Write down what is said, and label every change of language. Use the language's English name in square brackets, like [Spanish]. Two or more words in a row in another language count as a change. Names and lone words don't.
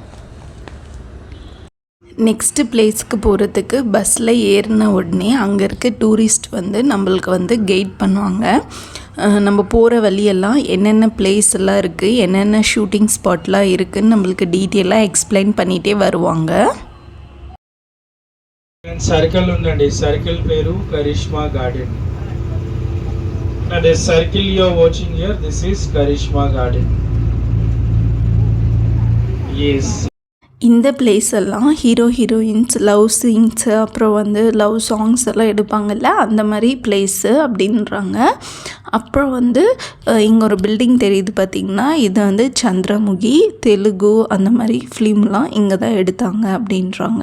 [Tamil] நெக்ஸ்ட்டு பிளேஸ்க்கு போகிறதுக்கு பஸ்ஸில் ஏறின உடனே அங்கே இருக்க டூரிஸ்ட் நம்மளுக்கு கைட் பண்ணுவாங்க. நம்ம போகிற வழியெல்லாம் என்னென்ன பிளேஸ் எல்லாம் இருக்குது, என்னென்ன [English] shooting spot [Tamil] இருக்குதுன்னு நம்மளுக்கு டீட்டெயிலாக எக்ஸ்பிளைன் பண்ணிகிட்டே வருவாங்க. [Telugu] సర్కిల్ ఉందండి. సర్కిల్ పేరు కరిష్మా గార్డెన్. [English] And the circle you are watching here, this is Karishma Garden. yes. [Tamil] இந்த பிளேஸ் எல்லாம் [English] hero heroines love scenes [Tamil] அப்புறம் வந்து [English] love songs [Tamil] எல்லாம் எடுப்பாங்கல்ல அந்த மாதிரி பிளேஸு அப்படின்றாங்க. அப்புறம் வந்து இங்கே ஒரு பில்டிங் தெரியுது பார்த்திங்கன்னா, இது வந்து சந்திரமுகி தெலுங்கு அந்த மாதிரி ஃபிலிம்லாம் இங்கே தான் எடுத்தாங்க அப்படின்றாங்க.